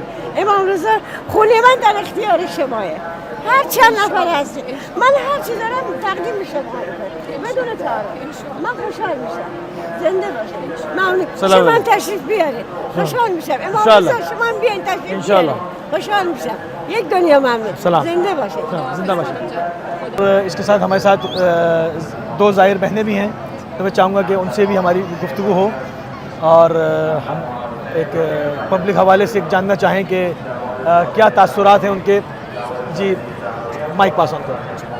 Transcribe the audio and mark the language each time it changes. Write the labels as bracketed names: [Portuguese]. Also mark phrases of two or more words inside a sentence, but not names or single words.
[Persian] امام رضا خونه من در اختیار شماه. هر چند نفر هستی من هر چی دارم تقدیم میشه بدون تعارف. من خوشحال میشم. زنده باشید. ممنون. سلام. شما تشریف بیارید. خوشحال میشم. امام [Arabic] انشاءالله. [Persian] رضا شما بیاین تشریف [Arabic] انشاءالله. [Persian] بیارید. خوشحال میشم. یک دنیا ممنون. سلام. زنده باشید. زندہ باشید. [Urdu] اس کے ساتھ ہمارے ساتھ دو ظاہر بہنیں بھی ہیں، تو میں چاہوں گا کہ ان سے بھی ہماری گفتگو ہو اور ہم ایک پبلک حوالے سے جاننا چاہیں کہ کیا تاثرات ہیں ان کے. جی [English] mic pass on [Urdu] کریں.